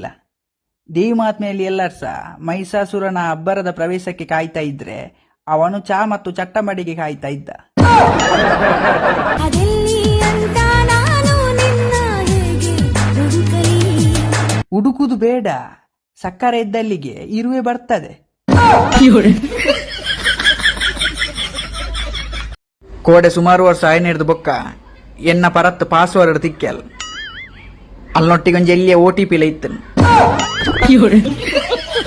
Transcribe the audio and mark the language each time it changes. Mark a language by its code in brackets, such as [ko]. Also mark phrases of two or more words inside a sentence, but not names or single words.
[kn] ದೇವಿ ಮಹಾತ್ಮೆಯಲ್ಲಿ ಎಲ್ಲರ್ಸ ಮಹಿಷಾಸುರನ ಅಬ್ಬರದ ಪ್ರವೇಶಕ್ಕೆ ಕಾಯ್ತಾ ಇದ್ರೆ ಅವನು ಚಾ ಮತ್ತು ಚಟ್ಟಂಬಡಿಗೆ ಕಾಯ್ತಾ ಇದ್ದ. ಅದೆಲ್ಲಿ ಅಂತ ನಾನು ನಿನ್ನ ಹೇಗೆ ಹುಡುಕಲಿ? ಹುಡುಕುದು ಬೇಡ, ಸಕ್ಕರೆ ಇದ್ದಲ್ಲಿಗೆ ಇರುವೆ ಬರ್ತದೆ. [tcy] ಕೋಡೆ ಸುಮಾರು ವರ್ಷ ಆಯ್ನಿಡ್ದು ಬೊಕ್ಕ ಎನ್ನ ಪರತ್ ಪಾಸ್ವರ್ಡ್ ತಿಕ್ಕಲ್ ಅಲ್ಲೊಟ್ಟಿಗೊಂದು ಎಲ್ಲಿಯ OTP ಇತ್ತನು.